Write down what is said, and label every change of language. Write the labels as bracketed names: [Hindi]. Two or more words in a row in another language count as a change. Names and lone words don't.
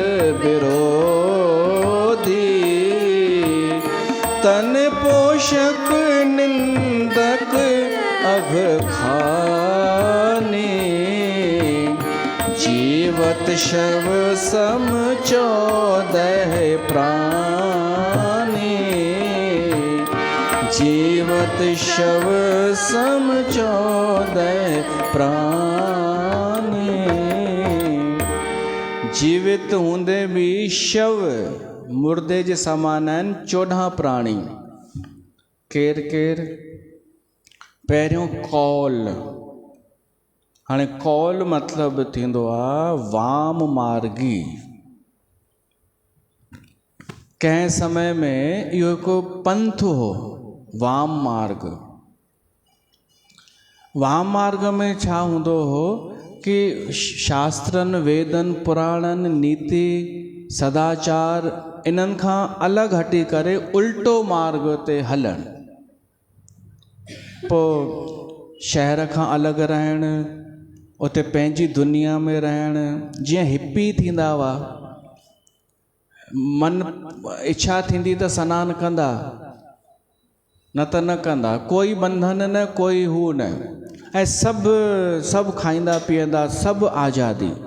[Awadhi] विरोधी, तन पोषक निंदक अघ खाने, जीवत शव सम 14 प्राणी, जीवत शव सम 14 प्राणी। [Sindhi] जीवित हूंदे भी शव मुर्दे जे समान आहिनि 14 प्राणी। केर केर? पहिरियों कौल। हाणे कौल मतलब थींदो आहे वाम मार्गी। कंहिं समय में इहो हिकु पंथ हो, वाम मार्ग। वाम मार्ग में छा हूंदो हो कि शास्त्रनि वेदनि पुराणनि नीति सदाचार इन्हनि खां अलॻि हटी करे उल्टो मार्ग ते हलणु। पोइ शहर खां अलॻि रहणु, उते पंहिंजी दुनिया में रहणु, जीअं हिप्पी थींदा हुआ, मन इच्छा थींदी त सनानु कंदा, न त न कंदा, कोई बंधन न, कोई हू न, ऐं सभु खाईंदा पीअंदा, सभु आज़ादी।